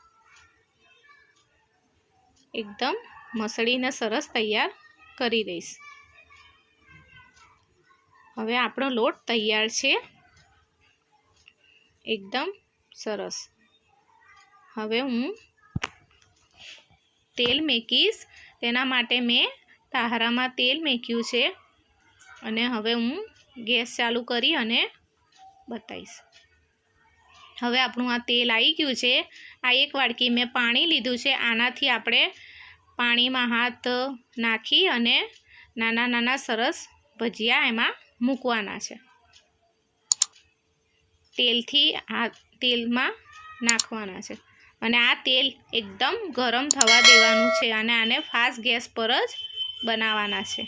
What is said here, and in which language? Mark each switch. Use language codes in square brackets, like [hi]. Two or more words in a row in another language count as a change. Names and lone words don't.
[gu] એકદમ મસળીને સરસ તૈયાર કરી દઈશ। હવે આપણો લોટ તૈયાર છે એકદમ સરસ। હવે હું તેલ મૂકીશ। તેના માટે મેં તાહરામાં તેલ મૂક્યું છે અને હવે હું ગેસ ચાલુ કરી અને બતાવીશ। હવે આપણું આ તેલ આવી ગયું છે. આ 1 વાડકી મેં પાણી લીધું છે। આનાથી આપણે પાણીમાં હાથ નાખી અને નાના નાના સરસ ભજીયા એમાં મૂકવાના છે. તેલમાં નાખવાના છે અને આ તેલ એકદમ ગરમ થવા દેવાનું છે અને આને ફાસ્ટ ગેસ પર જ બનાવવાના છે.